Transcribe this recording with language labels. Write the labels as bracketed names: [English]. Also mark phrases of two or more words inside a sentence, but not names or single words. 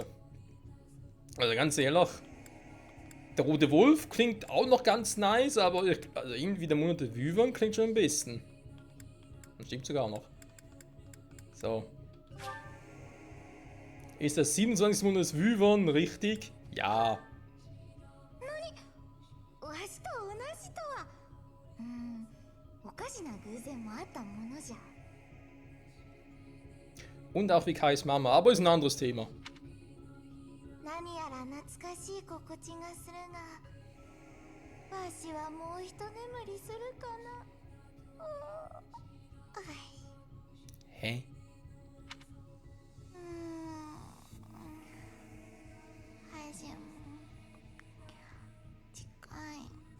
[German] Also ganz ehrlich, der Rote Wolf klingt auch noch ganz nice, aber also irgendwie der Monat der Wyvern klingt schon am besten. Das stimmt sogar noch. So. Ist das 27. Monat des Wyvern richtig? Ja. [Japanese] わしと同じとは。おかしな偶然もあったものじゃ。 [German] Und auch wie Kais Mama, aber ist ein anderes Thema. [Japanese] 何やら懐かしい心地がするが、わしはもう一眠りするかな。 [German] Hä? [Japanese] 配信近い。